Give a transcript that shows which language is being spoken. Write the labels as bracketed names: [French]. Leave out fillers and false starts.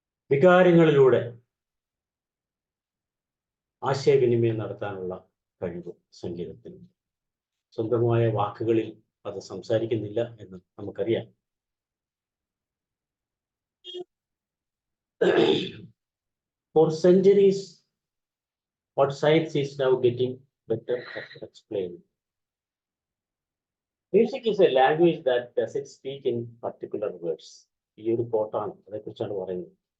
[Malayalam] വികാരങ്ങളിലൂടെ ആശയവിനിമയം നടത്താനുള്ള കഴിവ് സംഗീതത്തിനുണ്ട്. സ്വന്തമായ വാക്കുകളിൽ അത് സംസാരിക്കുന്നില്ല എന്ന് നമുക്കറിയാം. [English] For centuries, what science is now getting better at explaining. Music is a language that doesn't speak in particular words. [Malayalam] ഈ ഒരു കോട്ടാണ്, അതേക്കുറിച്ചാണ് പറയുന്നത്.